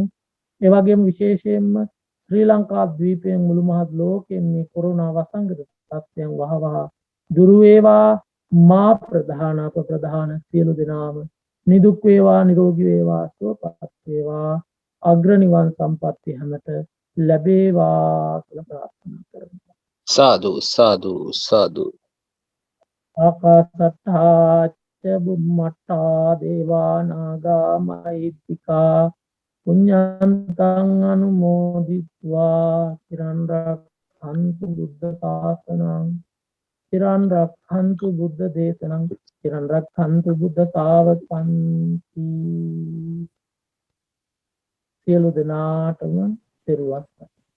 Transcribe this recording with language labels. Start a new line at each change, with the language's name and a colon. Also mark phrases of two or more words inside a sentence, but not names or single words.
Sinhala: ඒ වගේම විශේෂයෙන්ම ශ්‍රී ලංකා ද්වීපයෙන් මුළු මහත් ලෝකයෙන් මේ කොරෝනා වසංගත තත්ත්වයන් වහවහ දුරු වේවා. මා ප්‍රධාන අප ප්‍රධාන සියලු දෙනාම නිදුක් වේවා, නිරෝගී වේවා, සුවපත් වේවා, අග්‍ර නිවන් සම්පත්තිය හැමත ලැබේවා කියලා ප්‍රාර්ථනා කරමු. සාදු සාදු සාදු.
Pali: ආකාශත්තා ච බුම්මත්තා දේවා නාග මහිත්‍තිකා පුඤ්ඤන්තං අනුමෝදිත්වා චිරන් රක්ඛන්තු බුද්ධ ශාසනං චිරන් රක්ඛන්තු බුද්ධ දේශනං චිරන් රක්ඛන්තු බුද්ධ ශාවකං.
Sinhala: සියලු දෙනාටම පෙරවස්